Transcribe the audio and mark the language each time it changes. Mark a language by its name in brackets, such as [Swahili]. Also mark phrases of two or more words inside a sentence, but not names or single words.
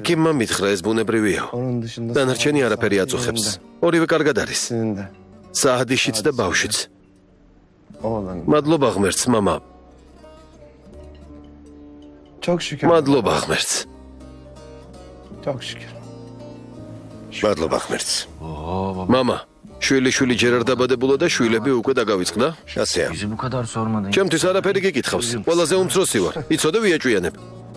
[Georgian] ექიმმა მითხრა ეს ბუნებრივია. [Turkish] Onun dışında [Georgian] დანარჩენი არაფერი აწუხებს. ორივე კარგად არის. [Turkish] Senin de. [Georgian] საადიშიც და ბავშვიც. [Turkish] Oğlan. [Georgian] მადლობა ღმერთს, мама. [Turkish] Çok şükür. [Georgian] მადლობა ღმერთს. [Turkish] Çok şükür. [Georgian] მადლობა ღმერთს. мама, შვილი ჯერ არ დაბადებულა და შვილები უკვე დაგავიწყდა? ასეა. [Turkish] Bizi bu kadar sormadın. [Georgian] ჩემთვის არაფერი გიკითხავს. ყველაზე უმცროსი ვარ. იცოდე ვიაჭვიანებ.